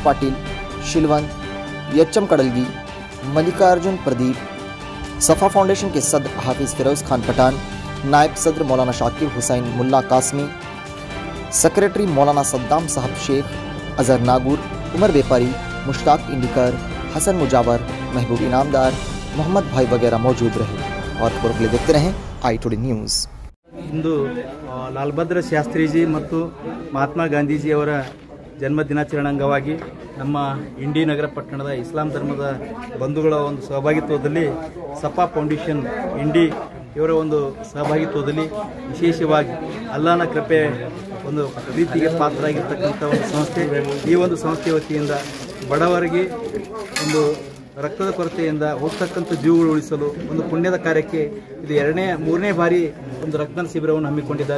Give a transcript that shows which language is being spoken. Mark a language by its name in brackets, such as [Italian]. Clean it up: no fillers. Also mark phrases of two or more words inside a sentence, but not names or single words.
[Hindi] पाटिल, शिलवंत, यच्चम कड़लगी, मल्लिकार्जुन प्रदीप, सफ़ा फाउंडेशन के सदर हाफिज़ फ़िरोज़ खान पठान, नायब सदर मौलाना शाकिर हुसैन मुल्ला कासमी, सेक्रेटरी मौलाना सद्दाम साहब शेख, अज़हर नागूर, उमर बेपारी, मुश्ताक इंडिकर, हसन मुजावर, महबूब इनामदार, मोहम्मद भाई वगैरह मौजूद रहे। और खबरों के लिए देखते रहें आई टुडे न्यूज़। [Kannada] इंದು ಲಾಲ್ ಬಹದ್ದೂರ್ ಶಾಸ್ತ್ರೀಜಿ ಮತ್ತು ಮಹಾತ್ಮ ಗಾಂಧೀಜಿಯವರ ಜನ್ಮ ದಿನಾಚರಣೆ ಅಂಗವಾಗಿ ನಮ್ಮ ಇಂಡಿ ನಗರ ಪಟ್ಟಣದ ಇಸ್ಲಾಂ ಧರ್ಮದ ಬಂಧುಗಳ ಒಂದು ಸಹಭಾಗಿತ್ವದಲ್ಲಿ ಸಫಾ ಫೌಂಡೇಶನ್ ಇಂಡಿ ಇವರ ಒಂದು ಸಹಭಾಗಿತ್ವದಲ್ಲಿ ವಿಶೇಷವಾಗಿ ಅಲ್ಲಾಹನ ಕೃಪೆ ಒಂದು ಪ್ರೀತಿಗೆ ಪಾತ್ರರಾಗಿರ್ತಕ್ಕಂಥ ಒಂದು ಸಂಸ್ಥೆ, ಈ ಒಂದು ಸಂಸ್ಥೆ ವತಿಯಿಂದ ಬಡವರಿಗೆ ಒಂದು ರಕ್ತದ ಕೊರತೆಯಿಂದ ಹೋಗ್ತಕ್ಕಂಥ ಜೀವಗಳು ಉಳಿಸಲು ಒಂದು ಪುಣ್ಯದ ಕಾರ್ಯಕ್ಕೆ ಇದು ಮೂರನೇ ಬಾರಿ ಒಂದು ರಕ್ತದಾನ ಶಿಬಿರವನ್ನು ಹಮ್ಮಿಕೊಂಡಿದ್ದಾರೆ।